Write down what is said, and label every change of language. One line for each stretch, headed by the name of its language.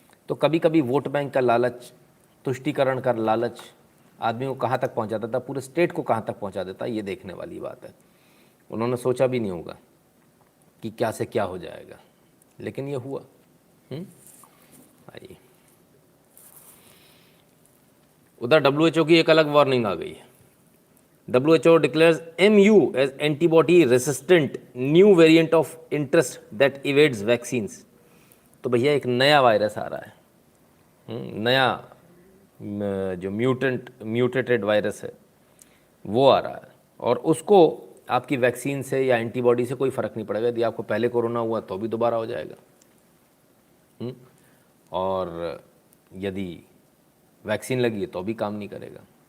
Hindi: तो कभी कभी वोट बैंक का लालच, तुष्टीकरण का लालच आदमी को कहाँ तक पहुँचा देता, पूरे स्टेट को कहाँ तक पहुँचा देता, ये देखने वाली बात है। उन्होंने सोचा भी नहीं होगा कि क्या से क्या हो जाएगा, लेकिन ये हुआ। आइए, उधर WHO की एक अलग वार्निंग आ गई है।
English: WHO declares MU as antibody resistant new variant of interest that evades vaccines।
Hindi: तो भैया एक नया वायरस आ रहा है, नया जो म्यूटेटेड वायरस है वो आ रहा है, और उसको आपकी वैक्सीन से या एंटीबॉडी से कोई फ़र्क नहीं पड़ेगा। यदि आपको पहले कोरोना हुआ तो भी दोबारा हो जाएगा, और यदि वैक्सीन लगी है तो भी काम नहीं करेगा।